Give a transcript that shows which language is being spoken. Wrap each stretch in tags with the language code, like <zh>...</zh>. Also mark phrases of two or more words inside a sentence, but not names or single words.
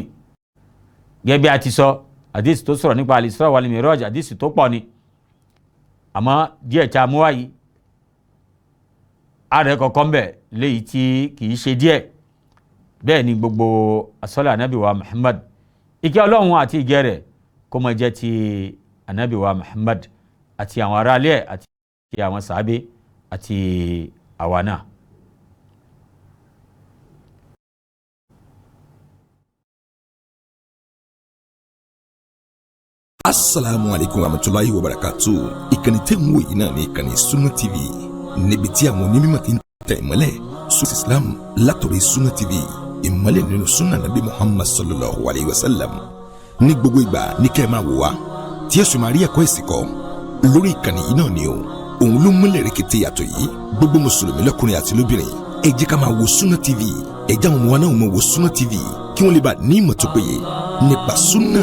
<yo>gẹ́gẹ́ bí a ti sọ àdìs tó sọ̀rọ̀ nípa al-Isra wal-Miraj àdìs tó pọ̀ ni àmọ́ díẹ̀ tí a mú wá yìí ààrẹ kọ̀ọ̀kan ń bẹ̀ léyìí tí kìí ṣe díẹ̀. bẹ́ẹ̀ ni gbogbo asọ́lá anábì wa Muhammad ìkẹ́ ọlọ́run àti ìgẹ́ rẹ̀ kó máa jẹ́ ti anábì wa Muhammad àti àwọn aráalé àti àwọn sàábé àti àwa náà.</yo> <ar>السلام عليكم ورحمة الله وبركاته.</ar> <yo>Ìkànnì tẹ́ ń wò yìí náà ní ìkànnì Sunna TV níbi tí àwọn onímọ̀ ti ń tẹ̀ ìmọ́lẹ̀ sunna Islam látọ̀rí Sunna TV ìmọ́lẹ̀ nínú</yo> <ar>سنة النبي محمد صلى الله عليه وسلم.</ar> <yo>ní gbogbo ìgbà ní kẹ́ ẹ máa wò wá tí ẹ sì máa rí ẹ̀kọ́ ẹ̀sìn kọ́ lórí ìkànnì yìí náà ni o. òun ló múlẹ̀ rẹ̀kẹ̀tẹ̀ yàtọ̀ yìí gbogbo mùsùlùmí lọ́kùnrin àti lóbìnrin ẹ jẹ́ ká máa wo Sunna TV ẹ jẹ́ àwọn ọmọ wa náà máa wo Sunna TV kí wọ́n lè bá ní ìmọ̀ tó péye nípa sunna.</yo>